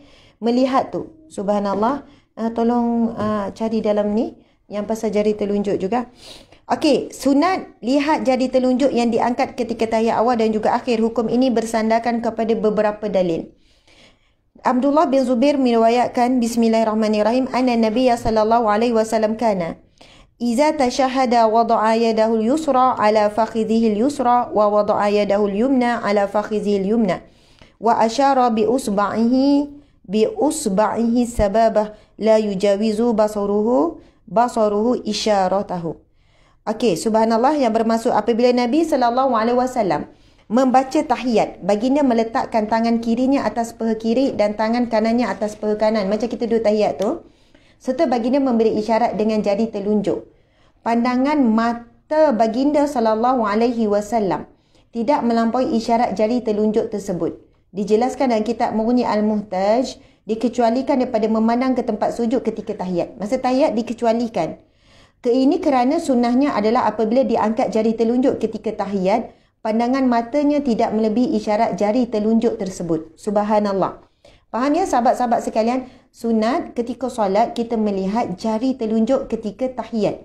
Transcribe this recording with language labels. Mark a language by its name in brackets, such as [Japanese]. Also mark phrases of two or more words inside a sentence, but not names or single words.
[Malay] Melihat tu. Subhanallah. Tolong cari dalam ni. Yang pasal jari telunjuk juga. Okey, sunat lihat jari telunjuk yang diangkat ketika tahiyat awal dan juga akhir. Hukum ini bersandarkan kepada beberapa dalil. Abdullah bin Zubair meriwayatkan, Bismillahirrahmanirrahim, [Arabic] أن النبي صلى الله عليه وسلم كان إذا تشهد وضع يده اليسرى على فخذه اليسرى ووضع يده اليمنى على فخذه اليمنى وأشار بإصبعه السبابة لا يجاوز بصره إشارته. [Malay] Okey, subhanallah, yang bermaksud apabila Nabi [Arabic] صلى الله عليه وسلم [Malay] membaca tahiyat, baginda meletakkan tangan kirinya atas paha kiri dan tangan kanannya atas paha kanan macam kita duduk tahiyat tu. Serta baginda memberi isyarat dengan jari telunjuk. Pandangan mata baginda [Arabic] صلى الله عليه وسلم [Malay] tidak melampaui isyarat jari telunjuk tersebut. Dijelaskan dalam kitab Mughni Al-Muhtaj, dikecualikan daripada memandang ke tempat sujud ketika tahiyat. Masa tahiyat dikecualikan. Ini kerana sunnahnya adalah apabila diangkat jari telunjuk ketika tahiyat, pandangan matanya tidak melebihi isyarat jari telunjuk tersebut. Subhanallah. Faham ya sahabat-sahabat sekalian? Sunat ketika solat kita melihat jari telunjuk ketika tahiyat.